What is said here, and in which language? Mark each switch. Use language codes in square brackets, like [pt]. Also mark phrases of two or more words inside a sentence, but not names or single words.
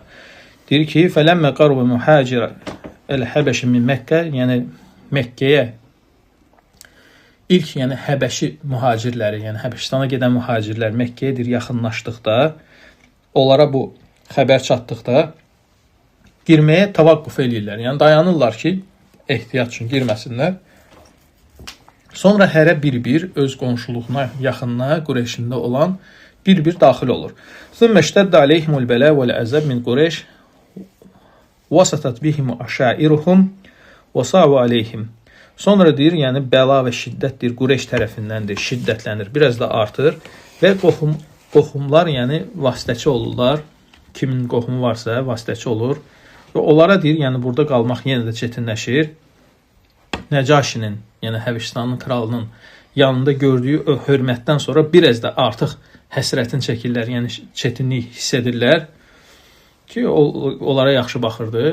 [az] Deyir ki, [ar] فلما قرب مهاجرة الحبشة من مكة, [az] yəni Məkkəyə ilk, yəni Həbəşi mühacirləri, yəni Həbəşistana gedən mühacirlər Məkkəyə deyir, yaxınlaşdıqda, onlara bu xəbər çatdıqda girməyə tavaqquf eləyirlər. Yəni dayanırlar ki, ehtiyat üçün girməsinlər. Sonra hərə bir-bir öz qonşuluğuna, yaxınına, Qureyşində olan bir-bir daxil olur. [ar] ثُمَّ اشْتَدَّ عَلَيْهِمُ الْبَلَاءُ وَالْعَذَابُ مِنْ قُرَيْشٍ وَسَطَتْ بِهِمْ عَشَائِرُهُمْ وَصَعَبُوا عَلَيْهِمْ. [az] Sonra deyir, yəni bəla və şiddət deyir, Qureyş tərəfindəndir, şiddətlənir, biraz da artır və qohumlar yəni vasitəçi olurlar. Kimin qohumu varsa vasitəçi olur. Və onlara deyir, yəni burada qalmaq yenə də çətinləşir. Nəcaşinin, yəni Həbəşistanın kralının yanında gördüyü o hörmətdən sonra biraz da artıq həsrətin çəkirlər, yəni çətinlik hiss edirlər ki, onlara yaxşı baxırdı.